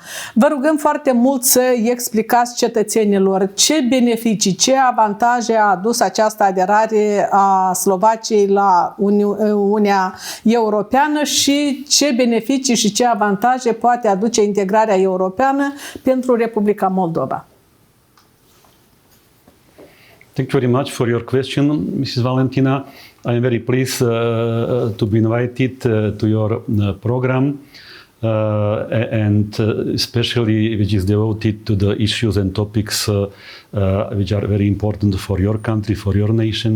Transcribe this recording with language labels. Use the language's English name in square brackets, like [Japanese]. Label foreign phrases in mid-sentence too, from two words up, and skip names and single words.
[Romanian] Vă rugăm foarte mult să explicați cetățenilor ce beneficii, ce avantaje a adus această aderare a Slovaciei la Uniunea Europeană și ce beneficii și ce avantaje poate aduce integrarea europeană pentru Republica Moldova. [English] Thank you very much for your question, Mrs. Valentina. I am very pleased to be invited to your program and especially which is devoted to the issues and topics which are very important for your country, for your nation.